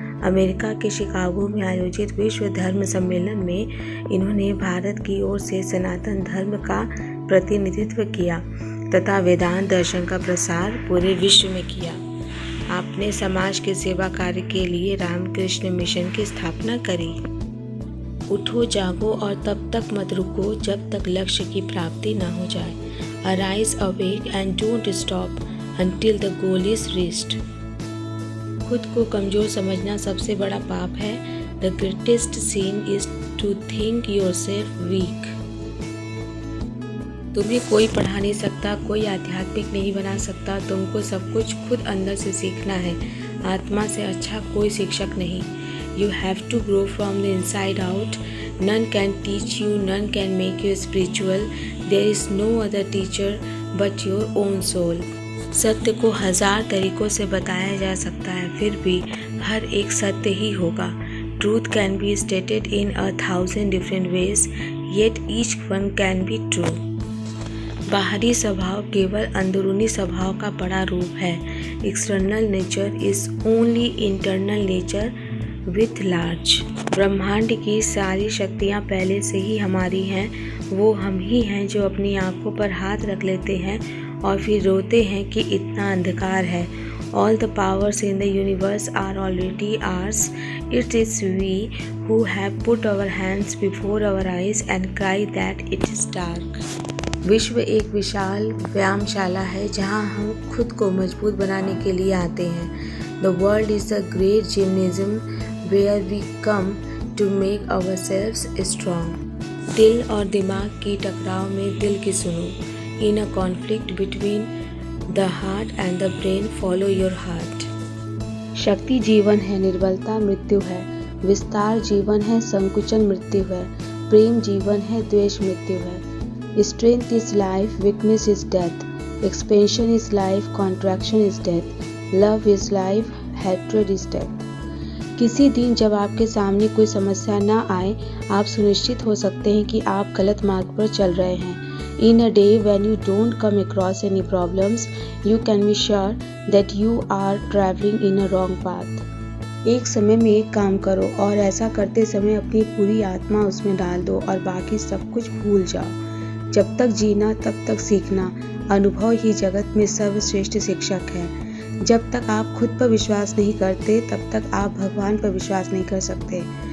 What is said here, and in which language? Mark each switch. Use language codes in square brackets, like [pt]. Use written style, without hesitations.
[hi] America के Chicago में आयोजित विश्व धर्म सम्मेलन में इन्होंने भारत की ओर से सनातन धर्म का प्रतिनिधित्व किया तथा वेदांत दर्शन का प्रसार पूरे विश्व में किया। आपने समाज के सेवा कार्य के लिए रामकृष्ण मिशन की स्थापना करी। उठो जागो और तब तक मत रुको जब तक लक्ष्य की प्राप्ति न हो जाए। [en] Arise, awake and don't stop until the goal is reached. [hi] खुद को कमजोर समझना सबसे बड़ा पाप है। [en] The greatest sin is to think yourself weak. [hi] तुम्हें कोई पढ़ा नहीं सकता, कोई आध्यात्मिक नहीं बना सकता। तुमको सब कुछ खुद अंदर से सीखना है। आत्मा से अच्छा कोई शिक्षक नहीं। [en] You have to grow from the inside out. None can teach you, none can make you spiritual. There is no other teacher but your own soul. [hi] सत्य को 1000 तरीकों से बताया जा सकता है, फिर भी हर एक सत्य ही होगा। [en] Truth can be stated in 1000 different ways, yet each one can be true. [hi] बाहरी स्वभाव केवल अंदरूनी स्वभाव का बड़ा रूप है। [en] External nature is only internal nature with large. [hi] ब्रह्मांड की सारी शक्तियाँ पहले से ही हमारी हैं। वो हम ही हैं जो अपनी आंखों पर हाथ रख लेते हैं और फिर रोते हैं कि इतना अंधकार है। [en] All the powers in the universe are already ours. It is we who have put our hands before our eyes and cry that it is dark. [hi] विश्व एक विशाल व्यायामशाला है जहाँ हम खुद को मजबूत बनाने के लिए आते हैं। [en] The world is a great gymnasium where we come to make ourselves strong. [hi] दिल और दिमाग की टकराव में दिल की सुनो। [en] In a conflict between the heart and the brain, follow your heart. [hi] शक्ति जीवन है, निर्बलता मृत्यु है। विस्तार जीवन है, संकुचन मृत्यु है। प्रेम जीवन है, द्वेष मृत्यु है। [en] Strength is life, weakness is death. Expansion is life, contraction is death. Love is life, hatred is death. [hi] किसी दिन जब आपके सामने कोई समस्या ना आए, आप सुनिश्चित हो सकते हैं कि आप गलत मार्ग पर चल रहे हैं। [en] In a day when you don't come across any problems, you can be sure that you are traveling in a wrong path. [hi] एक समय में एक काम करो और ऐसा करते समय अपनी पूरी आत्मा उसमें डाल दो और बाकी सब कुछ भूल जाओ। जब तक जीना तब तक सीखना। अनुभव ही जगत में सर्वश्रेष्ठ शिक्षक है। जब तक आप खुद पर विश्वास नहीं करते तब तक आप भगवान पर विश्वास नहीं कर सकते।